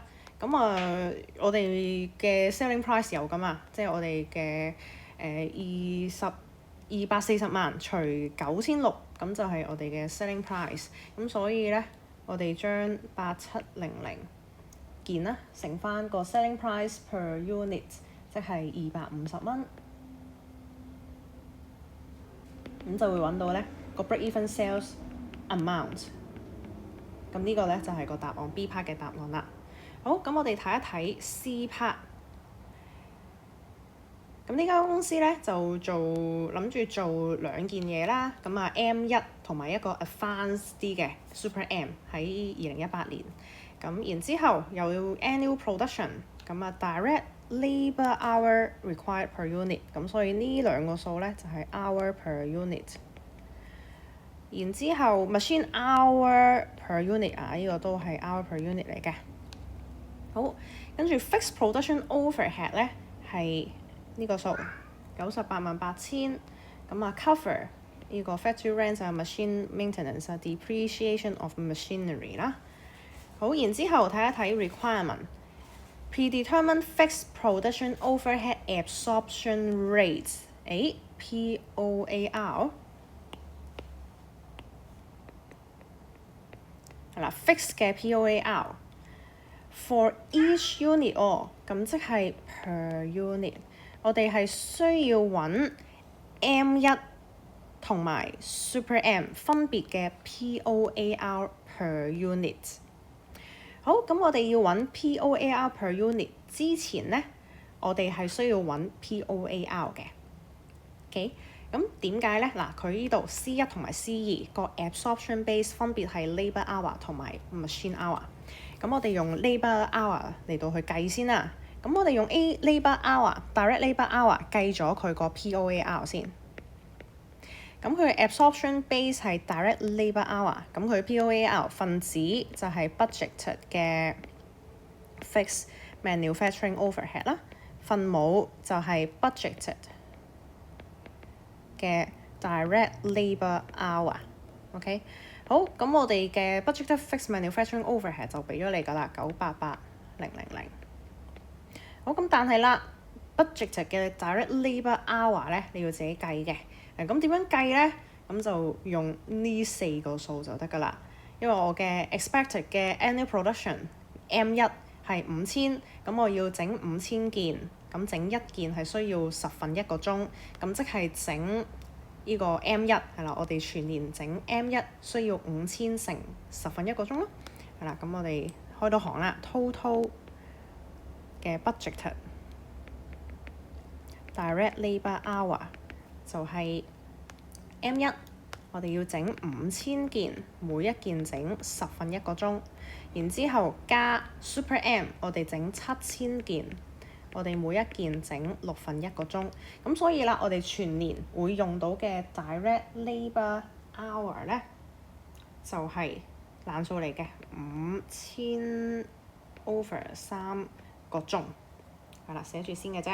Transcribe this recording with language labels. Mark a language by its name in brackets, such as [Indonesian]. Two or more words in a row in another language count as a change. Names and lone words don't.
[Cantonese] 咁我哋嘅 [English] selling price [Cantonese] 有㗎嘛，即係我哋嘅240萬除9600，咁就係我哋嘅 [English] selling price。 [Cantonese] 咁所以咧，我哋將8700件啦，乘翻個 [English] selling price per unit， [Cantonese] 即係250蚊，咁就會揾到咧個 [English] break-even sales amount。 [Cantonese] 咁呢個咧就係個答案 [English] B part [Cantonese] 嘅答案啦。好，咁我哋睇一睇 [English] C part。 [Cantonese] 咁呢間公司咧就諗住做2件嘢啦。咁啊 M1 同埋一個 advanced 啲嘅 Super M 喺2018年。咁然之後又要 [English] annual production， [Cantonese] 咁啊 [English] direct labour hour required per unit。 [Cantonese] 咁所以呢兩個數咧就係 [English] hour per unit。 [Cantonese] 然之後 [English] machine hour per unit [Cantonese] 啊，呢個都係 [English] hour per unit [Cantonese] 嚟嘅。好，跟住 [English] fixed production overhead [Cantonese] 咧係呢個數988000，咁啊 cover 呢個 [English] factory rent [Cantonese] 啊、 [English] machine maintenance [Cantonese] 啊、 [English] depreciation of machinery [Cantonese] 啦。好，然之後睇一睇 [English] requirement，predetermined fixed production overhead absorption rates， POAR [Cantonese] 係啦 [English] ，fixed 嘅 POAR for each unit [Cantonese] 咁即係 [English] per unit。 [Cantonese] 我哋係需要揾 M1 同埋 Super M 分別嘅 [English] POAR per unit。 [Cantonese] 好，咁我哋要揾 [English] POAR per unit [Cantonese] 之前呢，我哋係需要揾 POAR 嘅。OK， 咁點解呢？嗱，佢呢度 C1 同埋 C2 個 [English] absorption base [Cantonese] 分別係 [English] labour hour [Cantonese] 同埋 [English] machine hour。 [Cantonese] 咁我哋用 [English] labour hour [Cantonese] 嚟到去計先啦。咁我哋用 [English] labour hour、direct labour hour [Cantonese] 計咗佢個 POAR 先。咁佢 [English] absorption base [Cantonese] 係 [English] direct labour hour， [Cantonese] 咁佢 POAR 分子就係 budgeted 嘅 [English] fixed manufacturing overhead [Cantonese] 啦，分母就係 budgeted 嘅 [English] direct labour hour。 [Cantonese] OK， 好，咁我哋嘅 [English] budgeted fixed manufacturing overhead [Cantonese] 就俾咗你㗎啦，988000。好，咁但係啦 budgeted 嘅 [English] direct labour hour [Cantonese] 咧，你要自己計嘅。咁點樣計咧？咁就用呢4個數就得㗎啦。因為我嘅 expected 嘅 [English] annual production [Cantonese] M1 係5000，咁我要整5000件，咁整一件係需要10分1個鐘，咁即係整呢個 M1 係啦。我哋全年整 M1 需要5000乘10分1個鐘咯。係啦，咁我哋開到行啦 ，total 嘅 [English] budgeted direct labour hour [Cantonese] 就係 M1， 我哋要整5000件，每一件整10分1個鐘，然之後加 Super M， 我哋整7000件，我哋每一件整6分1個鐘。咁所以啦，我哋全年會用到嘅 [English] direct labour hour [Cantonese] 咧，就係爛數嚟嘅5000 over 3個鐘，係啦，寫住先嘅啫。